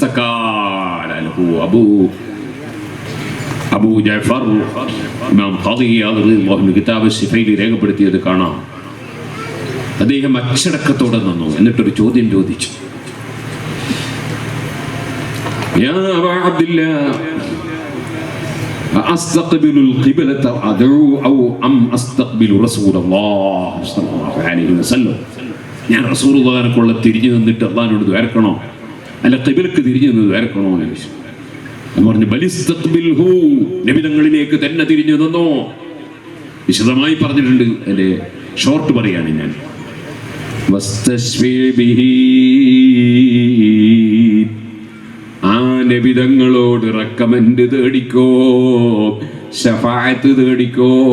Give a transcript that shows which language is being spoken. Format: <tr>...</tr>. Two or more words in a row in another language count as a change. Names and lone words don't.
<ml>അബൂ ജഅഫർ ഇമാം ഖാദി റളിയല്ലാഹു കിതാബ് സിഫയിൽ രേഖപ്പെടുത്തിയത് കാണാം. അദ്ദേഹം അച്ചടക്കത്തോടെ നിന്നു. എന്നിട്ടൊരു ചോദ്യം ചോദിച്ചു.</ml> <ar>يا أبا عبد الله أستقبل القبلة أدعو أو أم أستقبل رسول الله صلى الله عليه وسلم.</ar> <ml>ഞാൻ റസൂലുള്ളാഹിനെക്കുള്ള തിരിഞ്ഞു നിന്നിട്ട് അള്ളാഹിനോട് ദ്വാരക്കണോ, അല്ല ഖിബലക്ക് തിരിഞ്ഞു നിന്ന് ദ്വാരക്കണോ എന്ന് ചോദിച്ചു. ഞാൻ പറഞ്ഞു ബലിസ്തഖ്ബിൽഹു, നബി തങ്ങളിലേക്ക് തന്നെ തിരിഞ്ഞു നിന്നോ. വിശദമായി പറഞ്ഞിട്ടുണ്ട്. അല്ലേ, ഷോർട്ട് പറയാണ് ഞാൻ.</ml> <ar>واستشف به,</ar> <ml>ആ നബിതങ്ങളോട് റെക്കമെൻഡ് തേടിക്കോ, ശഫാഅത്ത് തേടിക്കോ.</ml>